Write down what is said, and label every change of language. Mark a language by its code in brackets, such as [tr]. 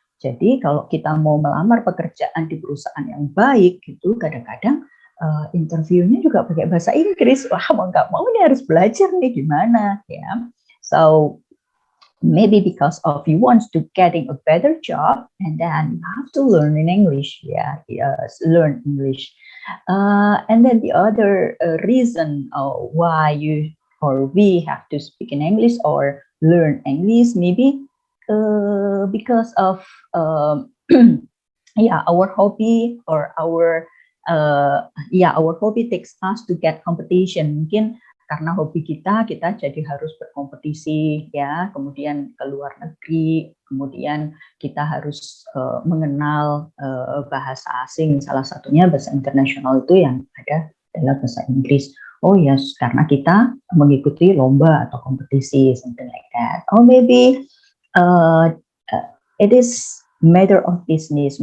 [id] Jadi kalau kita mau melamar pekerjaan di perusahaan yang baik, gitu, kadang-kadang interviewnya juga pakai bahasa Inggris. Wah, mau nggak mau nih harus belajar nih gimana, ya. [en] So maybe because of you want to getting a better job, and then you have to learn in English, learn English. And then the other reason why you or we have to speak in English or learn English, maybe because of our hobby or our hobby takes us to get competition. [id] Mungkin karena hobi kita jadi harus berkompetisi, ya. Kemudian ke luar negeri, kemudian kita harus mengenal bahasa asing. Salah satunya bahasa internasional itu yang ada adalah bahasa Inggris. [en] Oh yes, [id] karena kita mengikuti lomba atau kompetisi, [en] something like that. Or maybe it is matter of business.